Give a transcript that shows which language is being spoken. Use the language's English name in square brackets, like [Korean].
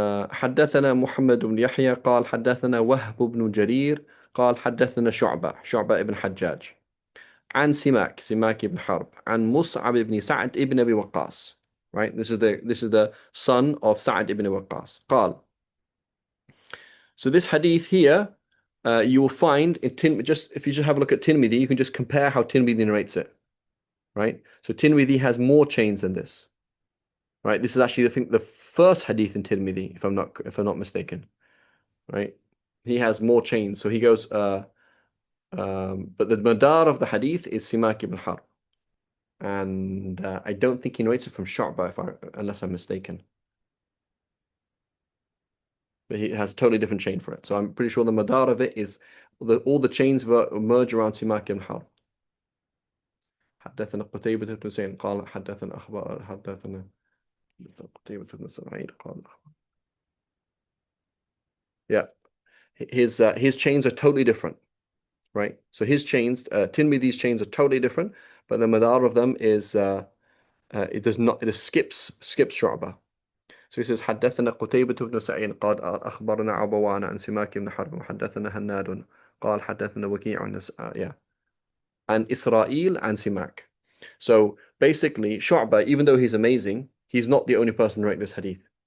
[Arabic] حدثنا محمد بن يحيى قال حدثنا وهب بن جرير قال حدثنا شعبة ابن حجاج عن سماك بن حرب عن مصعب بن سعد ابن أبي وقاص. [English] Right? This is the son of Sa'd ibn Waqqas. [Arabic] قال. [English] So this hadith here, you will find in if you just have a look at Tirmidhi, you can just compare how Tirmidhi narrates it. Right? So Tirmidhi has more chains than this. Right? This is actually, I think, the first hadith in Tirmidhi, if I'm not mistaken. Right? He has more chains. So he goes, but the madar of the hadith is Simak ibn Harb. And I don't think he narrates it from Shu'bah, unless I'm mistaken. But he has a totally different chain for it. So I'm pretty sure the madar of it is all the chains merge around Simak ibn Harb. [Arabic] حدثنا قتيبة بن سعيد قال حدثنا قتيبة بن سعيد قال. [English] Yeah, his chains are totally different, right? So his chains, Tirmidhi's chains are totally different, but the madar of them is it does not, it skips Shu'bah. So he says [Arabic] حدثنا قتيبة بن سعيد قال أخبرنا عبوان عن سماك بن حرب وحدثنا هناد قال حدثنا وكيع عن [English] yeah, and Israel and Simak. So basically, Shu'bah, even though he's amazing, he's not the only person to write this hadith.